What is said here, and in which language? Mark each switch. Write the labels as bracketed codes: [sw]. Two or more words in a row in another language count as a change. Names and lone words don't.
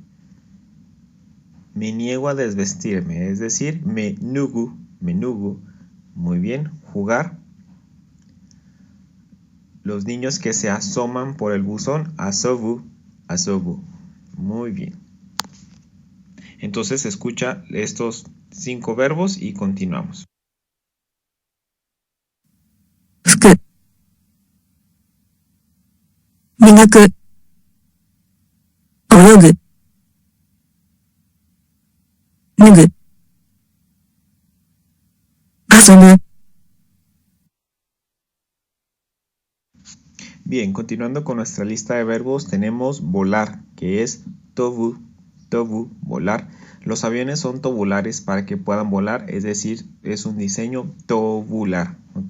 [es] Me niego a desvestirme, es decir, me nugu, muy bien. Jugar. Los niños que se asoman por el buzón, [ja] asobu, asobu, [es] muy bien. Entonces escucha estos 5 verbos y continuamos. [ja] Fuku, 磨く、泳ぐ、脱ぐ、遊ぶ。 [es] Bien, continuando con nuestra lista de verbos, tenemos volar, que es [ja] tobu, tobu, [es] volar. Los aviones son tobulares para que puedan volar, es decir, es un diseño tobular, ¿ok?